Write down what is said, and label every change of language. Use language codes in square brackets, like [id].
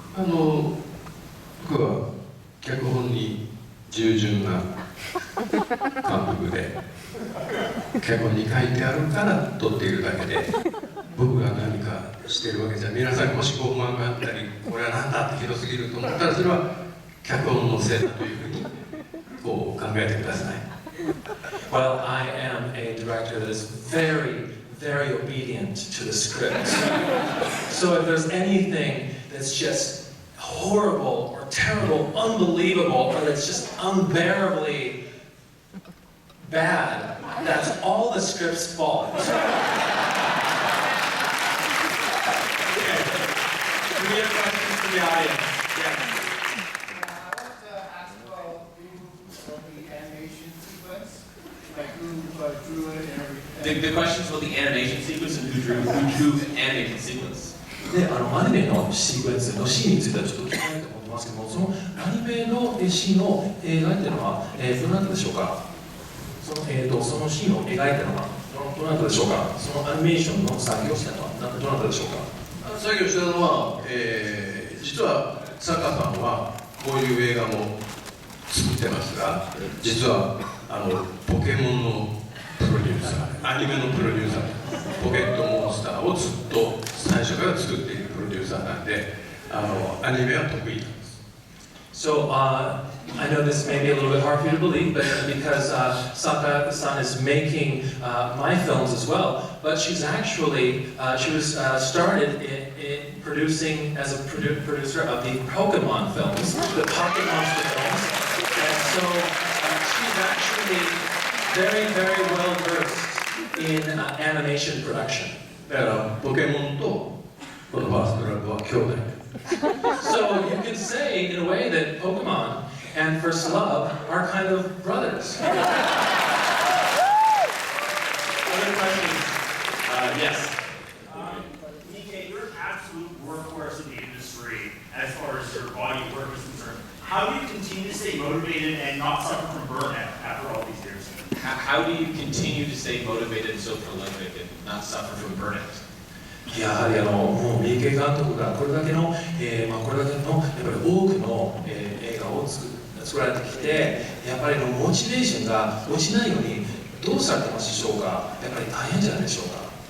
[ja] 僕は脚本に従順な監督で脚本に書いてあるから撮っているだけで僕が何かしてるわけじゃ皆さんもしご不満があったりこれは何だってひどすぎると思ったらそれは脚本のせいだというふうにこう考えてください。 [en] Well, I am a director that is very, very obedient to the script. So if there's anything that's just horrible or terrible, unbelievable, or that's just unbearably bad, that's all the script's fault. Do we have questions from the audience? Yeah. I want to ask about the animation sequence, like who drew it and everything. The questions about the animation sequence and who drew animated sequence. [ja] で、アニメのシークエンスのシーンについてはちょっと聞きたいと思ってますけども、そのアニメのシーンの映画っていうのは、どなたでしょうか。そのシーンを描いたのはどなたでしょうか。そのアニメーションの作業をしたのはどなたでしょうか。作業したのは、実は坂さんはこういう映画も作ってますが実はポケモンのプロデューサーアニメのプロデューサーポケットモンスターをずっと最初から作っているプロデューサーなんでアニメは得意なんです。 [en] So, I know this may be a little bit hard for you to believe, but because Saka-san is making my films as well, but she's actually, she was started in producing as a producer of the Pokemon films, the Pocket Monster films, and so she's actually very, very well versed in animation production. [ja] だからポケモンとこのファーストラブは兄弟。 [en] So you can say, in a way, that Pokemon and First Love are kind of brothers. Other questions? Yes. Miike, you're an absolute workhorse in the industry as far as your body of work is concerned. How do you continue to stay motivated and not suffer from burnout after all these years? How do you continue to stay motivated and so prolific and not suffer from burnout? [ja] やはりもう三池監督がこれだけの、これだけのやっぱり多くの、映画を作られてきて、やっぱりのモチベーションが落ちないようにどうされてますでしょうか。やっぱり大変じゃないでしょうか。